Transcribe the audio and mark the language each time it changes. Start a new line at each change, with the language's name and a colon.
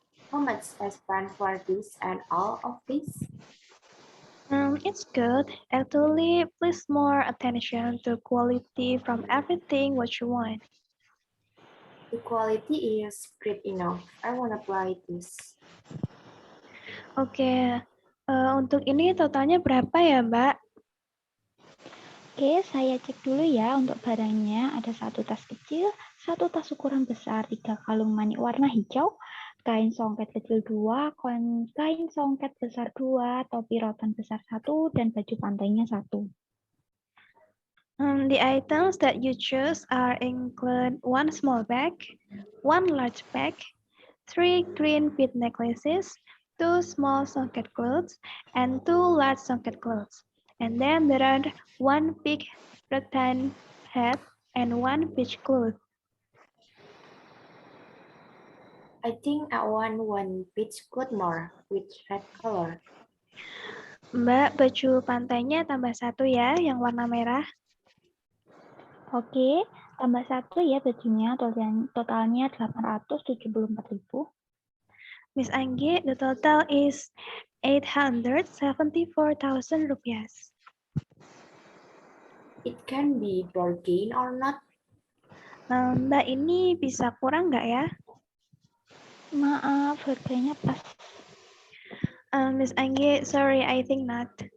English: How much I spent for this and all of this? It's good. Actually, please more attention to quality from everything what you want. The quality is great enough. I want to buy this.
Indonesian: Oke, untuk ini totalnya berapa ya, Mbak? Oke, saya cek dulu ya untuk barangnya. Ada 1 tas kecil, 1 tas ukuran besar, 3 kalung manik warna hijau, kain songket kecil 2, kain songket besar 2, topi rotan besar 1, dan baju pantainya 1.
English: The items that you choose are include 1 small bag, 1 large bag, 3 green bead necklaces, 2 small songket clothes, and 2 large songket clothes. And then there are 1 big rattan hat and 1 beach cloth. I think I want one beach coat more with red color.
Indonesian: Mbak, baju pantainya tambah 1 ya, yang warna merah. Oke, tambah 1 ya bajunya, totalnya 874.000.
English: Miss Anggi, the total is 874,000 rupiahs. It can be bargain or not.
Indonesian: Mbak, ini bisa kurang nggak ya? Maaf, harganya pas.
English: Miss Anggi, sorry, I think not.